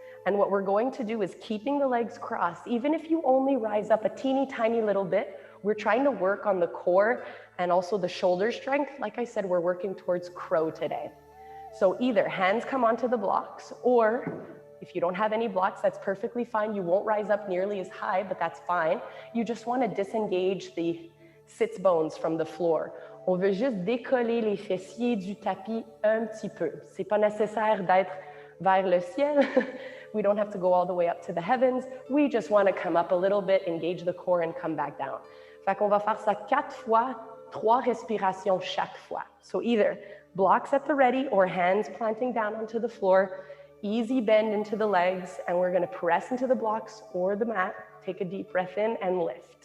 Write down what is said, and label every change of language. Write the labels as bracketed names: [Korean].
[English] And what we're going to do is keeping the legs crossed, even if you only rise up a teeny tiny little bit, we're trying to work on the core and also the shoulder strength. Like I said, we're working towards crow today. So either hands come onto the blocks, or if you don't have any blocks, that's perfectly fine. You won't rise up nearly as high, but that's fine. You just want to disengage the sits bones from the floor. [French] On veut juste décoller les fessiers du tapis un petit peu. C'est pas nécessaire d'être vers le ciel. [English] We don't have to go all the way up to the heavens. We just want to come up a little bit, engage the core, and come back down. [French] Fait qu'on va faire ça 4 fois, 3 respirations chaque fois. [English] So either blocks at the ready or hands planting down onto the floor, easy bend into the legs, and we're going to press into the blocks or the mat. Take a deep breath in and lift.